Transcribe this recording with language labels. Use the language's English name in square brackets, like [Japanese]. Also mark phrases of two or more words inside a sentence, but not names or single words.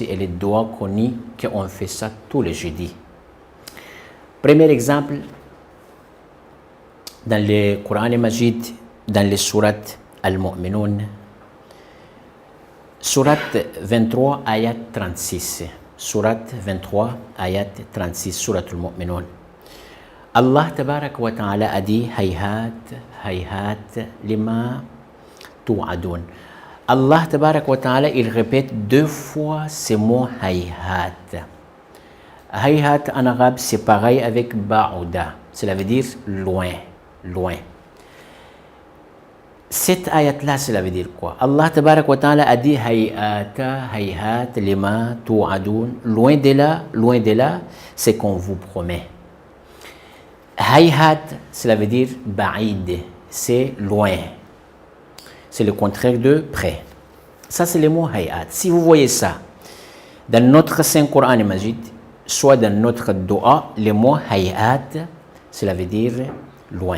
[French] Et les doigts connus qu'on fait ça tous les jeudis. Premier exemple, dans le Coran et Majid, dans les sourates Al-Mu'minun, sourate 23, ayat 36. Sourate 23, ayat 36, sourate Al-Mu'minun. [Arabic] الله تبارك وتعالى [French] a dit [Arabic] هيهات هيهات لما توعدون. الله تبارك وتعالى, [French] il répète 2 fois ce mot hayhat. Hayhat en arabe, c'est pareil avec ba'uda. Cela veut dire loin, loin. Cette ayat-là, cela veut dire quoi? [Arabic] الله تبارك وتعالى [French] a dit [Arabic] هيهات هيهات لما توعدون. [French] Loin de là, c'est qu'on vous promet. Hayhat, cela veut dire ba'id, c'est loin. C'est le contraire de près. Ça, c'est le mot hayat. Si vous voyez ça dans notre Saint Coran et Majid, soit dans notre doa, le mot hayat, cela veut dire loin.